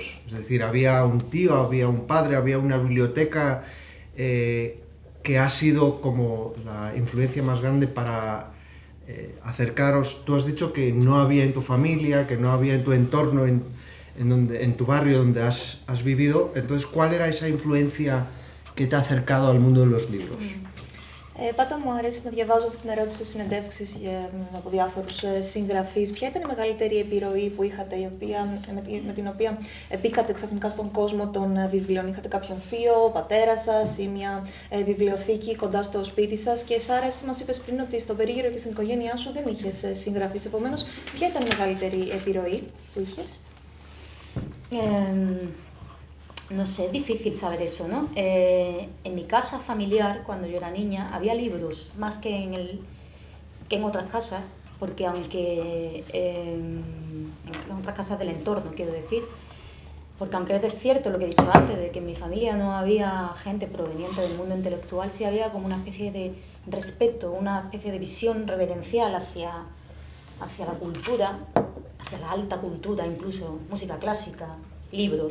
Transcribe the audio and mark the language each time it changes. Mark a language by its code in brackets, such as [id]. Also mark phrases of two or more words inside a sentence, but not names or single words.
[es] Es decir, había un tío, había un padre, había una biblioteca que ha sido como la influencia más grande para acercaros. Tú has dicho que no había en tu familia, que no había en tu entorno, en tu barrio donde has vivido. Entonces, ¿cuál era esa influencia que te ha acercado al mundo de los libros? [el] Πάντα μου αρέσει να διαβάζω αυτή την ερώτηση σε συνεντεύξεις από διάφορους συγγραφείς. Ποια ήταν η μεγαλύτερη επιρροή που είχατε, με την οποία μπήκατε ξαφνικά στον κόσμο των βιβλίων? Είχατε κάποιον θείο, πατέρα σας ή μια βιβλιοθήκη κοντά στο σπίτι σας? Και Σάρα, εσύ μας είπες πριν ότι στον περίγυρο και στην οικογένειά σου δεν είχες συγγραφείς. Επομένως, ποια ήταν η μεγαλύτερη επιρροή που είχες? [es] No sé, es difícil saber eso, ¿no? En mi casa familiar, cuando yo era niña, había libros, más que en otras casas, porque aunque en otras casas del entorno, quiero decir, porque aunque es cierto lo que he dicho antes, de que en mi familia no había gente proveniente del mundo intelectual, sí había como una especie de respeto, una especie de visión reverencial hacia la cultura, hacia la alta cultura, incluso música clásica, libros.